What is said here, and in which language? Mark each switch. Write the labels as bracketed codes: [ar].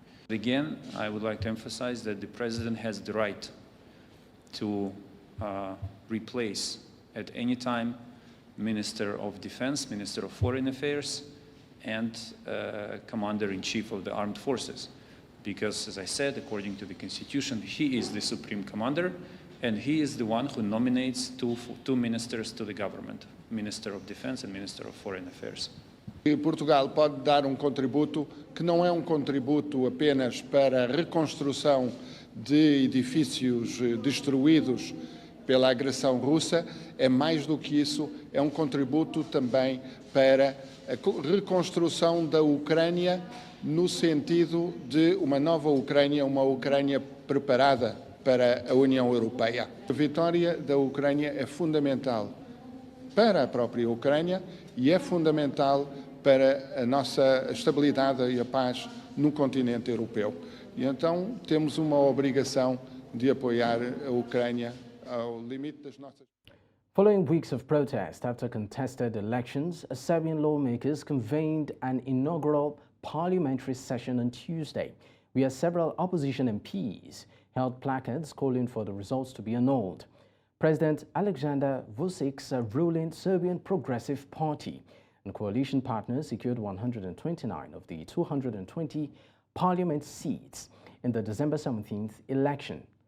[en] Again, I would like to emphasize that the President has the right to replace at any time Minister of Defense, Minister of Foreign Affairs, and Commander-in-Chief of the Armed Forces. Because, as I said, according to the Constitution, he is the Supreme Commander, and he is the one who nominates two ministers to the government, Minister of Defense and Minister of Foreign Affairs. [pt] Portugal pode dar contributo que não é contributo apenas para a reconstrução de edifícios destruídos pela agressão russa, é mais do que isso, é contributo também para a reconstrução da Ucrânia no sentido de uma nova Ucrânia, uma Ucrânia preparada para a União Europeia. A vitória da Ucrânia é fundamental para a própria Ucrânia e é fundamental para a nossa estabilidade e a paz no continente europeu. E então temos uma obrigação de apoiar a Ucrânia ao limite das nossas. [en] Following weeks of protest after contested elections, Serbian lawmakers convened an inaugural parliamentary session on Tuesday, where several opposition MPs held placards calling for the results to be annulled. President Aleksandar Vucic's ruling Serbian Progressive Party and coalition partners secured 129 of the 220 parliament seats in the December 17th election.